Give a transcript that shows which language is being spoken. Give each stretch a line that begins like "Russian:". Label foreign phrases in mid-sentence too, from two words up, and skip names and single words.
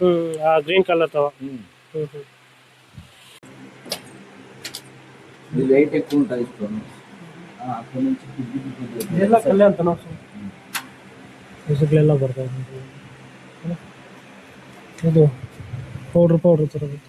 English: green color
Telugu: తో. ఇది వెయిట్ ఎక్కువ ఉంటుంది స్టోన్. అక్కడ నుంచి
Kannada: ಎಲ್ಲ ಕಲ್ಲೆ ಅಂತ ನಾವು ಎಲ್ಲ ಬರ್ತಾ ಇದೆ. ಇದು ಪೌಡ್ರ್ ಥರ ಬರುತ್ತೆ.